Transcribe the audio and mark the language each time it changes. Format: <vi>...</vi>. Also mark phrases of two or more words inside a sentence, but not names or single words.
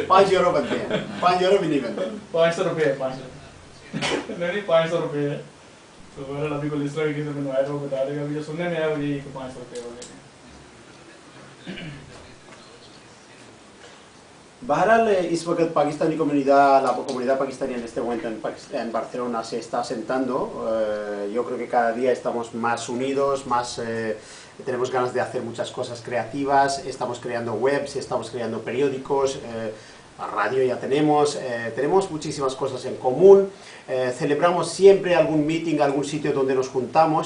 <ur>5 یورو بنتے ہیں، 5 یورو بھی نہیں بنتے, 500 روپے ہے، 500 نہیں 500 روپے ہے. تو بہرحال ابھی کو لسٹر کسی نے بنوایا تو وہ بتا دے گا، ابھی جو سننے میں آیا وہ یہی 500 روپے والے.</ur> <es>Bajral,</es> <ur>اس وقت پاکستانی</ur> <es>comunidad, la comunidad pakistaní en este momento en Barcelona se está asentando. Yo creo que cada día estamos más unidos, más tenemos ganas de hacer muchas cosas creativas, estamos creando webs, estamos creando periódicos, radio ya tenemos, tenemos muchísimas cosas en común, celebramos siempre algún meeting, algún sitio donde nos juntamos.</es>